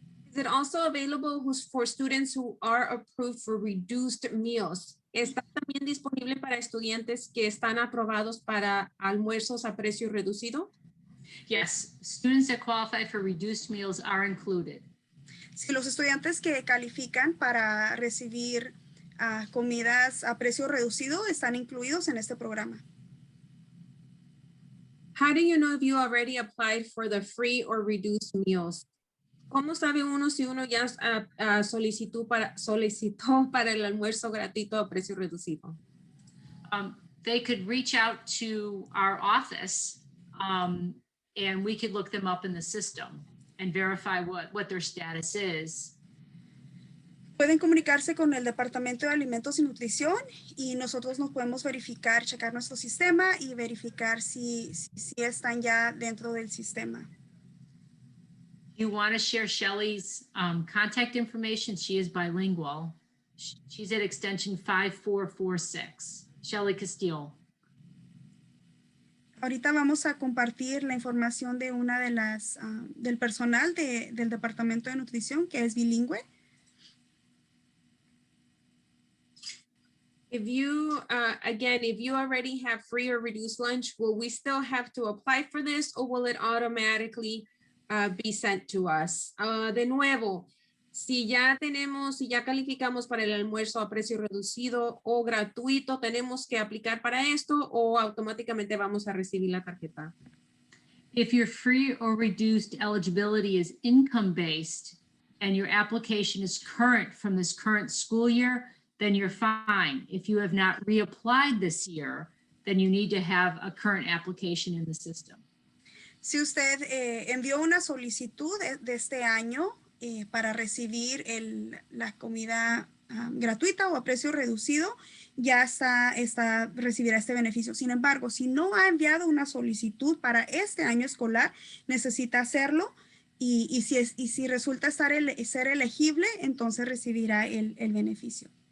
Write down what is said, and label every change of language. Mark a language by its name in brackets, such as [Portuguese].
[English] Is it also available for students who are approved for reduced meals? [Spanish] ¿Está también disponible para estudiantes que están aprobados para almuerzos a precio reducido? [English] Yes, students that qualify for reduced meals are included. [Spanish] Si los estudiantes que califican para recibir comidas a precio reducido están incluidos en este programa. [English] How do you know if you already applied for the free or reduced meals? [Spanish] ¿Cómo sabe uno si uno ya solicitó para el almuerzo gratuito a precio reducido? [English] They could reach out to our office and we could look them up in the system and verify what their status is. [Spanish] Pueden comunicarse con el Departamento de Alimentos y Nutrición y nosotros nos podemos verificar, checar nuestro sistema y verificar si están ya dentro del sistema. [English] You want to share Shelley's contact information? She is bilingual. She's at extension 5446. Shelley Castillo. [Spanish] Ahorita vamos a compartir la información de una de las del personal del Departamento de Nutrición que es bilingüe. [English] If you, again, if you already have free or reduced lunch, will we still have to apply for this or will it automatically be sent to us? [Spanish] De nuevo, si ya calificamos para el almuerzo a precio reducido o gratuito, ¿tenemos que aplicar para esto o automáticamente vamos a recibir la tarjeta? [English] If your free or reduced eligibility is income-based and your application is current from this current school year, then you're fine. If you have not reapplied this year, then you need to have a current application in the system. [Spanish] Si usted envió una solicitud de este año para recibir la comida gratuita o a precio reducido, ya recibirá este beneficio. Sin embargo, si no ha enviado una solicitud para este año escolar, necesita hacerlo y si resulta ser elegible, entonces recibirá el beneficio.